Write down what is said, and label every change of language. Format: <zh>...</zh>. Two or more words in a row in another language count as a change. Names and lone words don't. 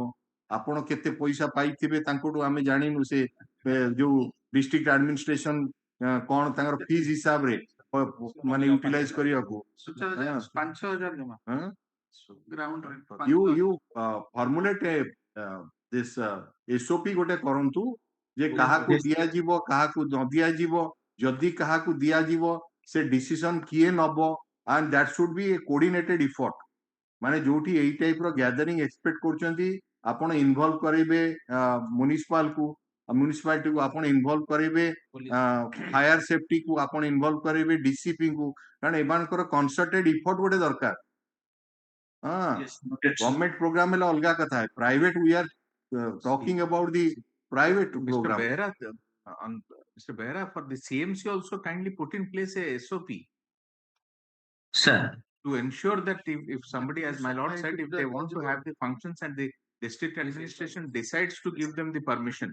<or>ଆପଣ କେତେ ପଇସା ପାଇଥିବେ ତାଙ୍କଠୁ ଆମେ ଜାଣିନୁ, ସେ ଯୋଉ</or> <en>district administration</en> <or>କଣ ତାଙ୍କର ଫିସ୍ ହିସାବରେ ମାନେ ୟୁଟିଲାଇଜ କରିବାକୁ. 5,000 ଜମା ଗ୍ରାଉଣ୍ଡ</or> <en>you formulate this SOP</en> <or>ଗୋଟେ କରନ୍ତୁ, ଯେ କାହାକୁ ଦିଆଯିବ, କାହାକୁ ନ ଦିଆଯିବ, ଯଦି କାହାକୁ ଦିଆଯିବ ସେ ଡିସିସନ କିଏ ନବ,</or> <en>and that should be a coordinated effort.</en> <or>ମାନେ ଯୋଉଠି ଏଇ ଟାଇପ ର</or> <en>gathering expect</en> <or>କରୁଛନ୍ତି, ଆପଣ ଇନଭଲ୍ଭ କରିବେ ମ୍ୟୁନିସିପାଲକୁ, ମ୍ୟୁନିସିପାଲିଟି କୁ ଆପଣ ଇନଭଲ୍ଭ କରିବେ,</or> <en>fire safety</en> <or>କୁ ଆପଣ ଇନଭଲ୍ଭ କରିବେ, DCP କୁ, କାରଣ ଏମାନଙ୍କର</or> <en>concerted effort</en> <or>ଗୋଟେ ଦରକାର.</or> <en>Government program is</en> <or>ଅଲଗା କଥା ହେ.</or> <en>Private, we are talking about the private program. Mr. Behra, for the CMC also kindly put in place a SOP. Sir. To ensure that if somebody, as my lord said, if they want to have the functions and the district administration decides to give them the permission,</en>